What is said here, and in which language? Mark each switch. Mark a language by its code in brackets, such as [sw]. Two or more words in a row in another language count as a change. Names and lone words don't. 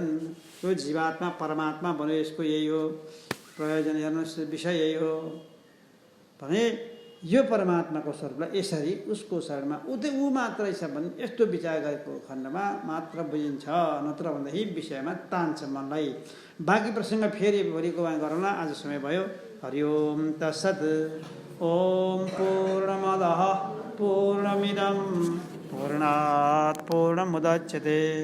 [ne] यो जीवात्मा परमात्मा भन्यो, यसको यही हो प्रयोजन। हेर्नुहोस्, विषय यही हो। भने यो परमात्माको स्वरूपलाई यसरी उसको शरणमा ऊ मात्रै छ भने यस्तो विचार गरेको खण्डमा मात्र बुझिन्छ, नत्र भन्दाखेरि विषयमा तान्छ मनलाई। बाँकी प्रसङ्ग फेरि भोलिको गरौँला, आज समय भयो। [sa] हरि ओम तत्सत्। ओम पूर्णमदः पूर्णमिदं पूर्णात् पूर्णमुदच्यते।